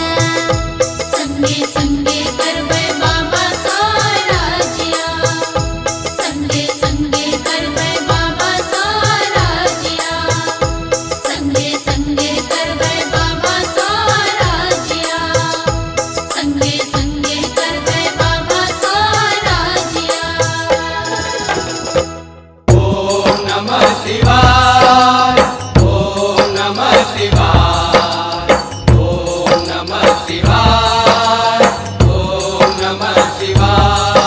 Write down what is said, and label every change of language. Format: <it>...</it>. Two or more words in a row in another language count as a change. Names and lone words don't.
<mai>संगे संगे करबै बाबा साराजिया, संगे संगे करबै बाबा साराजिया, संगे संगे करबै बाबा साराजिया, संगे संगे करबै बाबा साराजिया।</mai> <sa>ओम नमः शिवाय, ओम नमः शिवाय, ओम नमः शिवाय, ओम नमः शिवाय।</sa>